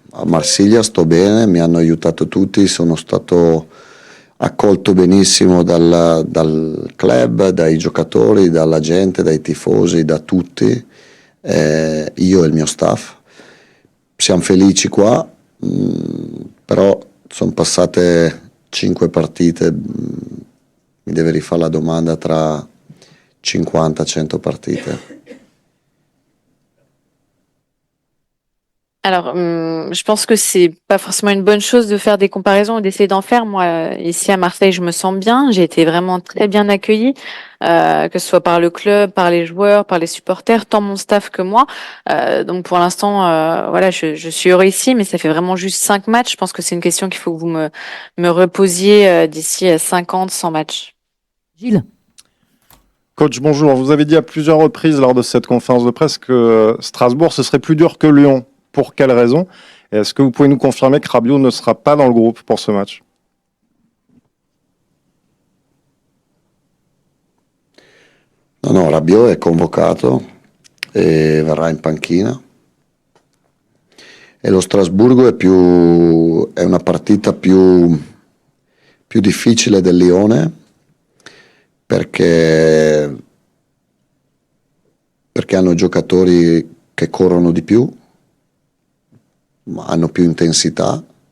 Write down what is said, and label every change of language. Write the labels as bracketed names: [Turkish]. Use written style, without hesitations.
[Italian] a Marsiglia sto bene, mi hanno aiutato tutti, sono stato accolto benissimo dal club, dai giocatori, dalla gente, dai tifosi, da tutti, io e il mio staff. Siamo felici qua, però sono passate 5 partite, mi deve rifare la domanda tra 50-100 partite. [French] Alors, je pense que c'est pas forcément une bonne chose de faire des comparaisons ou d'essayer d'en faire. Moi, ici à Marseille, je me sens bien. J'ai été vraiment très bien accueillie, que ce soit par le club, par les joueurs, par les supporters, tant mon staff que moi. Donc pour l'instant, voilà, je suis heureux ici, mais ça fait vraiment juste 5 matchs. Je pense que c'est une question qu'il faut que vous me reposiez d'ici 50, 100 matchs. Gilles. Coach, bonjour. Vous avez dit à plusieurs reprises lors de cette conférence de presse que Strasbourg, ce serait plus dur que Lyon. Pour quelle raison? Et est-ce que vous pouvez nous confirmer que Rabiot ne sera pas dans le groupe pour ce match? [Italian] No, Rabiot è convocato e verrà in panchina. E lo Strasburgo è una partita più difficile del Lione perché hanno giocatori che corrono di più, hanno più intensità.